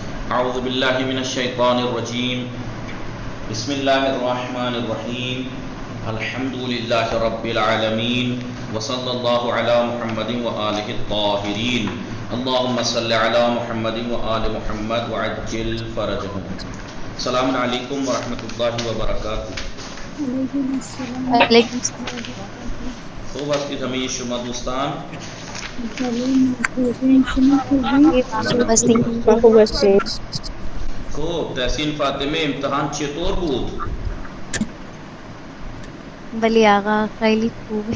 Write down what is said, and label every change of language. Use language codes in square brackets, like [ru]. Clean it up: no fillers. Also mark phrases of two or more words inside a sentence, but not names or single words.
[ar] اعوذ باللہ من الشیطان الرجیم بسم اللہ الرحمن الرحیم الحمد للہ رب العالمین وصلی اللہ علی محمد وآلہ الطاہرین اللہم صلی علی محمد وآل محمد وعجل فرجہم۔ السلام علیکم ورحمۃ اللہ وبرکاتہ۔ وعلیکم السلام۔ [fa] خوب از که همه شما دوستان خوب هستید؟ خوب. تحسین فاطمه امتحان چطور بود؟ ولی آقا خیلی خوبه.